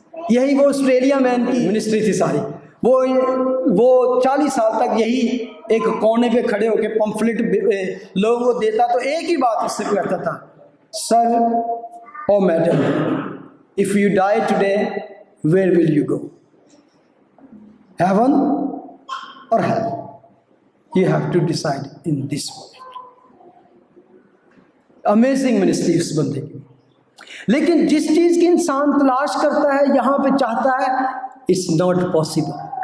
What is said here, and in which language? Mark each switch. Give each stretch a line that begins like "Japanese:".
Urdu: یہی وہ آسٹریلیا مین کی منسٹری تھی ساری. وہ 40 سال تک یہی ایک کونے پہ کھڑے ہو کے پمفلٹ لوگوں کو دیتا، تو ایک ہی بات اس سے کہتا تھا، سر اور madam,
English: if you die today, where will you go? Heaven or hell? You have to decide in this moment.
Urdu: Amazing ministry اس بندے کی. لیکن جس چیز کی انسان تلاش کرتا ہے یہاں پہ چاہتا ہے،
English: it's not possible.